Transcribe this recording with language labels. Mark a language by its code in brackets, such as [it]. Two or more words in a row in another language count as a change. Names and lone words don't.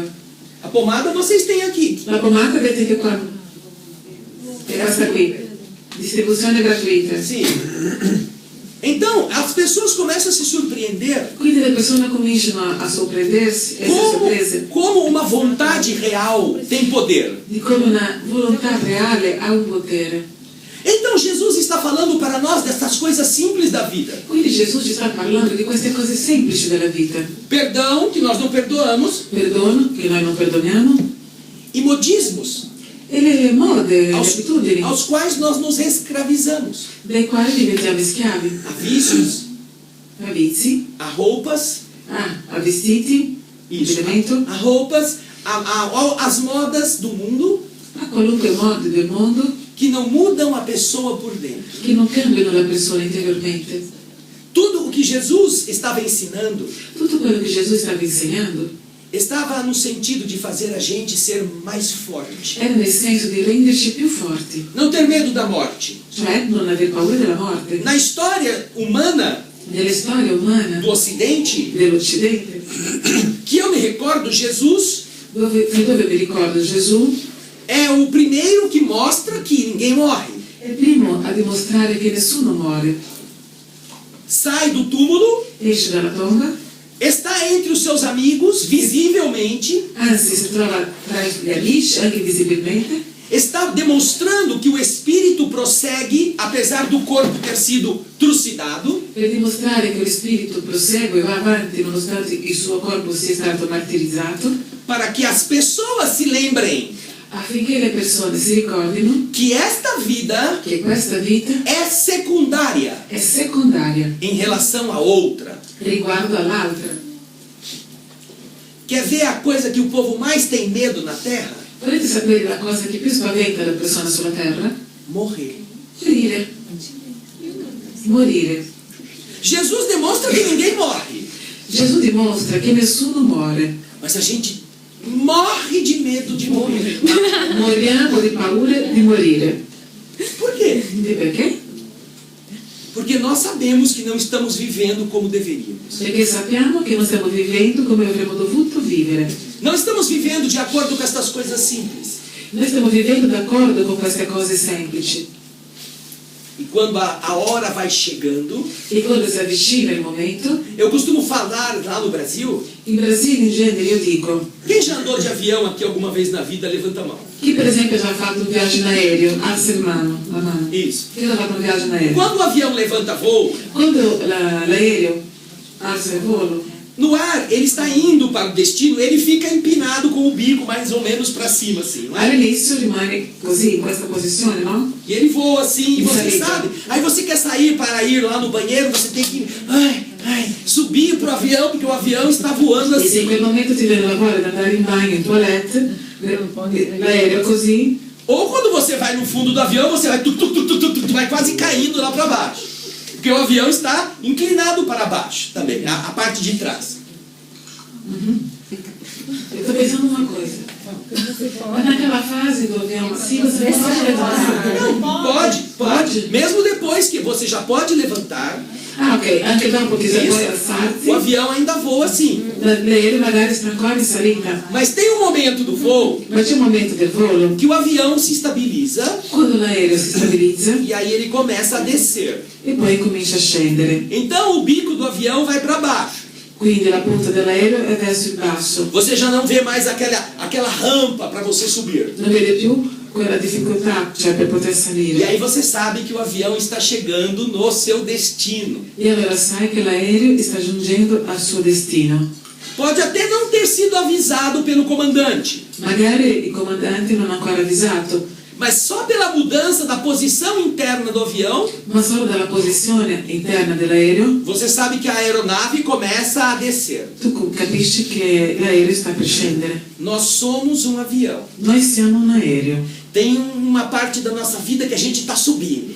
[pt] A pomada vocês têm aqui. [it] La pomata vedete che qua è questa qui, distribuzione gratuita. [pt] Sim. Então, as pessoas começam a se surpreender [it] Quindi le persone cominciano a sorprendersi, essere sorprese [pt] como uma vontade real tem poder. [it] di come una volontà reale ha un potere. [pt] Então, Jesus está falando para nós dessas coisas simples da vida. [it] Quindi Gesù ci sta parlando di queste cose semplici della vita. [pt] Perdão, que nós não perdoamos, [it] Perdono, che noi non perdoniamo, [pt] e modismos, [it] e le mode, le [pt] aos, [it] abitudini, [pt] aos quais nós nos escravizamos. [it] dai quali diventiamo schiavi, [pt] A vícios, [it] a vizi, [pt] a roupas, [it] a vestiti, [pt] isso, [it] abbigliamento, [pt] a roupas, as modas do mundo, [it] a qualunque mode del mondo [pt] que não mudam a pessoa por dentro. [it] che non cambiano la persona interiormente. [pt] Tudo o que Jesus estava ensinando [it] Tutto quello che Gesù stava insegnando [pt] estava no sentido de fazer a gente ser mais forte. [it] era nel senso di renderci più forti, [pt] Não ter medo da morte. [it] cioè non aver paura della morte. [pt] Na história humana [it] Nella storia umana [pt] do Ocidente, [it] dell'Occidente, [pt] que eu me recordo, Jesus [it] dove mi ricordo Gesù [pt] é o primeiro que mostra que ninguém morre. [it] è il primo a dimostrare che nessuno muore. [pt] Sai do túmulo, [it] Esce dalla tomba, [pt] está entre os seus amigos, visivelmente, [it] anzi si trova tra gli amici, anche visibilmente, [pt] está demonstrando que o espírito prossegue, apesar do corpo ter sido trucidado, [it] per dimostrare che lo spirito prosegue e va avanti nonostante il suo corpo sia stato martirizzato, [pt] para que as pessoas se lembrem [it] affinché le persone si ricordino [pt] que esta vida [it] che questa vita [pt] é secundária [it] è secondaria [pt] em relação a outra. [it] riguardo all'altra. [pt] Quer ver a coisa que o povo mais tem medo na Terra? [it] Volete sapere la cosa che più spaventa le persone sulla terra? [pt] Morrer. [it] Morire. Morire. [pt] Jesus demonstra que ninguém morre, [it] Gesù dimostra che nessuno muore. [pt] mas a gente morre de medo de morrer. [it] Moriamo di paura di morire. [pt] Por quê? [it] E perché? [pt] Porque nós sabemos que não estamos vivendo como deveríamos. [it] Perché sappiamo che non stiamo vivendo come avremmo dovuto vivere. [pt] Não estamos vivendo de acordo com estas coisas simples. [it] Noi stiamo vivendo d'accordo con queste cose semplici. [pt] E quando a hora vai chegando, [it] E quando si avvicina il momento, [pt] eu costumo falar lá no Brasil, [it] in Brasile in genere io dico, [pt] quem já andou de avião aqui alguma vez na vida, levanta a mão. [it] chi per esempio ha già fatto un viaggio in aereo, alza la mano. [pt] Isso. [it] Chi ha fatto un viaggio in aereo? [pt] Quando o avião levanta voo, [it] Quando l'aereo alza il volo, [pt] no ar, ele está indo para o destino, ele fica empinado com o bico mais ou menos para cima, assim, não é? [it] all'inizio rimane così, in questa posizione, [pt] no? E ele voa assim, e você [it] Salita. [pt] sabe. Aí você quer sair para ir lá no banheiro, você tem que subir pro avião, porque o avião está voando [it] E se in [pt] assim. [it] quel momento ti viene la voglia di andare in bagno, in toilette, l'aereo così, [pt] Ou quando você vai no fundo do avião, você vai, vai quase caindo lá para baixo. Porque o avião está inclinado para baixo também, a parte de trás. eu tô pensando uma coisa. Mas naquela fase do avião assim, você pode levantar. Pode. Mesmo depois que você já pode levantar, [it] Ah, ok, anche dopo che si può [pt] o [it] alzarsi, [pt] avião ainda voa assim. [it] l'aereo magari sta ancora in salita. [pt] Mas tem um momento do voo [it] Ma c'è un momento del volo, [pt] que o avião se estabiliza [it] quando l'aereo si stabilizza [pt] e aí ele começa a descer. [it] e poi comincia a scendere. [pt] Então o bico do avião vai para baixo. [it] Quindi la punta dell'aereo è verso il basso. [pt] Você já não vê mais aquela rampa para você subir. [it] Non vede più quella difficoltà, cioè per poter [pt] E [it] salire. [pt] aí você sabe que o avião está chegando no seu destino. [it] E allora sai che l'aereo sta giungendo al suo destino. [pt] Pode até não ter sido avisado pelo comandante, [it] Magari il comandante non ha ancora avvisato, [pt] mas só pela mudança da posição interna do avião, [it] ma solo dalla posizione interna dell'aereo [pt] você sabe que a aeronave começa a descer. [it] tu capisci che l'aereo sta per scendere. [pt] Nós somos um avião. [it] Noi siamo un aereo. [pt] Tem uma parte da nossa vida que a gente está subindo.